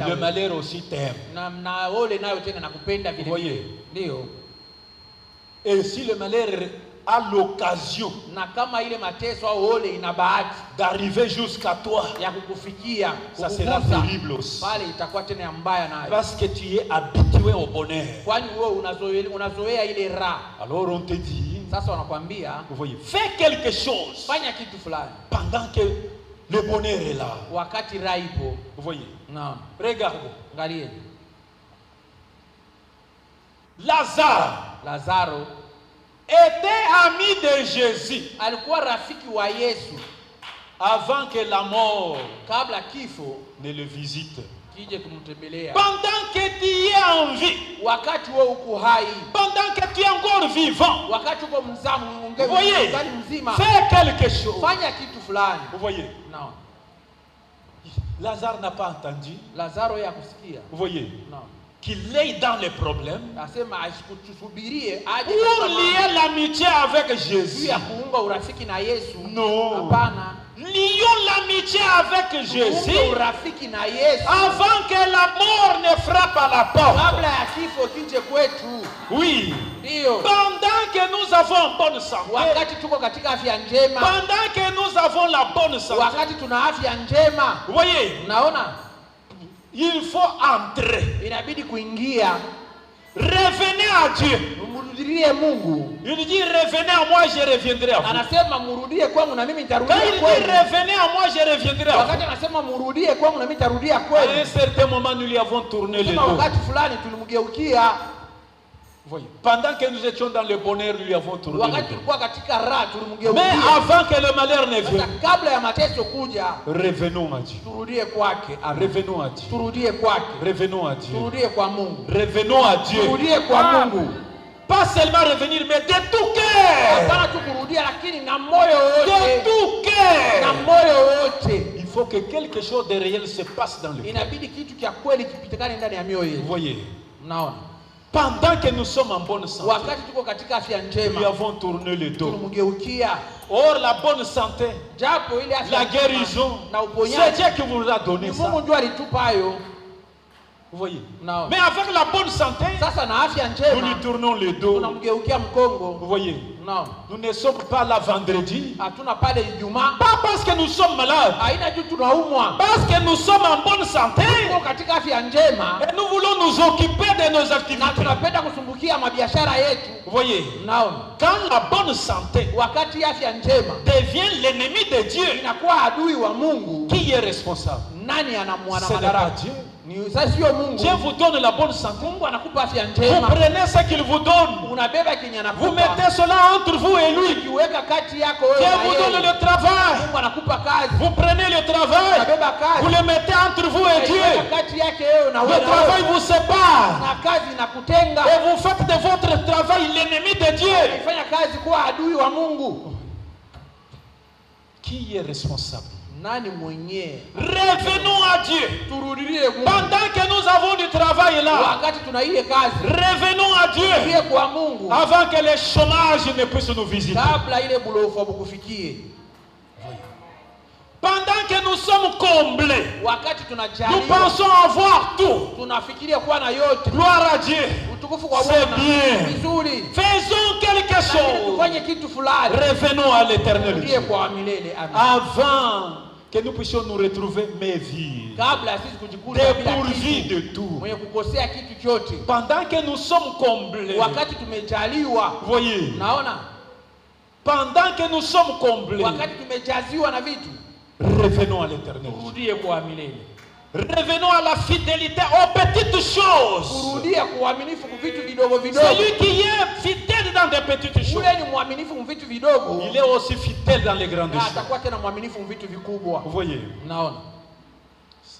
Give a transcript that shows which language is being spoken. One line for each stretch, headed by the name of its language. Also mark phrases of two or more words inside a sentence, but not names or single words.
French: le
Swahili: wewe,
French: malheur aussi t'aime.
Swahili: na ole nayo tena nakupenda vile
French: Voyez.
Swahili: vile. Ndio.
French: Et si le malheur a l'occasion
Swahili: Na kama ile mateso au ole ina bahati
French: d'arriver jusqu'à toi,
Swahili: ya kukufikia,
French: ça sera
Swahili: kukugusa,
French: terrible aussi.
Swahili: pale itakuwa tena ya mbaya nayo.
French: Parce que tu es habitué au bonheur.
Swahili: Kwani wewe unazoea ile raha.
French: Alors on te dit,
Swahili: Sasa wanakuambia
French: vous voyez, fais quelque chose
Swahili: fanya kitu fulani
French: pendant que le bonheur est là.
Swahili: wakati raha ipo.
French: Vous voyez,
Swahili: Naona.
French: regardez,
Swahili: Angalia. Lazaro
French: était ami de Jésus
Swahili: alikuwa rafiki wa Yesu
French: avant que la mort
Swahili: kabla kifo
French: ne le visite.
Swahili: kije kumtembelea.
French: Pendant que tu es en vie,
Swahili: Wakati wewe uko hai,
French: pendant que tu es encore vivant,
Swahili: wakati uko mzamu
French: vous voyez,
Swahili: ungali mzima,
French: fais quelque chose.
Swahili: fanya kitu fulani.
French: Vous voyez,
Swahili: Naona.
French: Lazare n'a pas entendu,
Swahili: Lazaro ya kusikia.
French: vous voyez,
Swahili: Naona.
French: qu'il est dans les problèmes
Swahili: Nasema asikusubirie aje
French: pour
Swahili: kama
French: lier l'amitié avec
Swahili: juu
French: Jésus.
Swahili: ya kuunga urafiki na Yesu.
French: Non.
Swahili: Hapana.
French: Lions l'amitié avec Jésus
Swahili: Kuunga urafiki na Yesu
French: avant que la mort ne frappe à la porte.
Swahili: kabla ya kifo kije kwetu.
French: Oui.
Swahili: Ndio.
French: Pendant que nous avons bonne santé,
Swahili: Wakati tuko katika afya njema,
French: pendant que nous avons la bonne santé,
Swahili: wakati tuna afya njema,
French: vous voyez,
Swahili: unaona
French: il faut entrer.
Swahili: inabidi kuingia,
French: Revenez à Dieu.
Swahili: mrudie Mungu.
French: Il dit revenez à moi, je reviendrai à vous.
Swahili: Anasema mrudie kwangu na mimi
French: Quand
Swahili: nitarudia
French: il dit
Swahili: kwenu.
French: revenez à moi, je reviendrai à vous.
Swahili: Wakati anasema mrudie kwangu na mimi nitarudia
French: À un
Swahili: kwenu,
French: certain moment, nous lui avons tourné le
Swahili: sema
French: dos.
Swahili: wakati fulani tulimgeukia.
French: Vous voyez, pendant que nous étions dans le bonheur, nous lui avons tourné le
Swahili: Wakati
French: dos.
Swahili: tulikuwa katika raha
French: Mais
Swahili: tulimgeukia.
French: avant que le malheur ne
Swahili: Sasa
French: vienne,
Swahili: kabla ya mateso kuja,
French: revenons à Dieu.
Swahili: turudie kwake. Amen.
French: Revenons à Dieu.
Swahili: Turudie kwake.
French: Revenons à Dieu.
Swahili: Turudie kwa Mungu.
French: Revenons à Dieu.
Swahili: Turudie kwa Mungu.
French: Pas seulement revenir, mais de tout cœur.
Swahili: Hapana tu kurudia, lakini na moyo
French: De
Swahili: wote.
French: tout
Swahili: Na
French: cœur.
Swahili: moyo wote.
French: Il faut que quelque chose de réel se passe dans le cœur.
Swahili: Inabidi kitu cha kweli kipitikane ndani ya mioyo
French: Vous
Swahili: yetu.
French: voyez,
Swahili: Mnaona?
French: pendant que nous sommes en bonne santé,
Swahili: Wakati tuko katika afya
French: nous lui
Swahili: njema,
French: avons tourné le dos.
Swahili: tulimgeukia.
French: Or, la bonne santé,
Swahili: Japo ile afya
French: la
Swahili: njema
French: guérison,
Swahili: na
French: c'est
Swahili: uponyaji
French: Dieu qui vous a donné
Swahili: ni
French: ça.
Swahili: Mungu ndio alitupa hayo.
French: Vous voyez.
Swahili: Mnaona?
French: Mais avec la bonne santé,
Swahili: Sasa na afya
French: nous lui
Swahili: njema
French: tournons le dos.
Swahili: tunamgeukia mkongo.
French: Vous voyez,
Swahili: Mnaona?
French: nous ne sommes pas là vendredi.
Swahili: Hatuna pale Ijumaa.
French: Pas parce que nous sommes malades,
Swahili: Haina juu tunaumwa.
French: parce que nous sommes en bonne santé.
Swahili: Tuko katika afya njema
French: Et nous voulons nous occuper de nos
Swahili: na
French: activités.
Swahili: tunapenda kusumbukia mabiashara yetu.
French: Vous voyez,
Swahili: Mnaona?
French: quand la bonne santé
Swahili: Wakati afya njema
French: devient l'ennemi de Dieu,
Swahili: inakuwa adui wa Mungu,
French: qui est responsable?
Swahili: nani anamwana
French: Ce n'est pas
Swahili: madaraka?
French: Dieu.
Swahili: Ni sasa sio Mungu.
French: Dieu vous donne la bonne santé.
Swahili: Mungu anakupa afya
French: Vous
Swahili: njema.
French: prenez ce qu'il vous donne.
Swahili: Unabeba kenye
French: Vous
Swahili: anakupa.
French: mettez cela entre vous et lui.
Swahili: Ukiweka kati yako
French: Dieu
Swahili: wewe
French: vous
Swahili: na
French: donne
Swahili: yeye.
French: le travail.
Swahili: Mungu anakupa kazi.
French: Vous prenez le travail.
Swahili: Unabeba
French: Vous
Swahili: kazi.
French: le mettez entre vous et Dieu.
Swahili: Unaiweka kati yake wewe na
French: Le
Swahili: wewe.
French: travail vous sépare.
Swahili: Na kazi inakutenga.
French: Et vous faites de votre travail l'ennemi de Dieu.
Swahili: Fanya kazi kuwa adui wa Mungu.
French: Qui est responsable?
Swahili: Nani mwenyewe?
French: Revenons à Dieu.
Swahili: Turudie Mungu.
French: Pendant que nous avons du travail là,
Swahili: Wakati tuna ile kazi,
French: revenons à Dieu
Swahili: turudie kwa Mungu
French: avant que le chômage ne puisse nous visiter.
Swahili: kabla ile bulofu bukufikie.
French: Pendant que nous sommes comblés,
Swahili: Wakati
French: nous
Swahili: tunajaliwa,
French: pensons avoir tout.
Swahili: tunafikiria kuwa na yote.
French: Gloire à Dieu.
Swahili: Utukufu kwa
French: C'est
Swahili: Bwana.
French: bien.
Swahili: Vizuri.
French: Faisons quelque
Swahili: Lakini
French: chose.
Swahili: tufanye kitu fulani.
French: Revenons à l'éternel
Swahili: Turudie
French: Dieu.
Swahili: kwa milele. Amen.
French: Avant que nous puissions nous retrouver mes vies,
Swahili: Kabla sisi kujikuta bila
French: dépourvues
Swahili: kitu,
French: de tout.
Swahili: mwenye kukosea kitu chote.
French: Pendant que nous sommes comblés,
Swahili: Wakati tumejaliwa,
French: vous voyez,
Swahili: naona
French: pendant que nous sommes comblés,
Swahili: wakati tumejaziwa na vitu,
French: revenons à l'éternel Dieu.
Swahili: turudie kwa milele.
French: Revenons à la fidélité aux petites choses.
Swahili: Kurudia kuaminifu kwa vitu vidogo vidogo.
French: Celui qui est fidèle dans des petites choses,
Swahili: Ule ni mwaminifu kwa vitu vidogo.
French: il est aussi fidèle dans les grandes
Swahili: Na
French: choses.
Swahili: atakuwa tena mwaminifu kwa vitu vikubwa.
French: Vous voyez,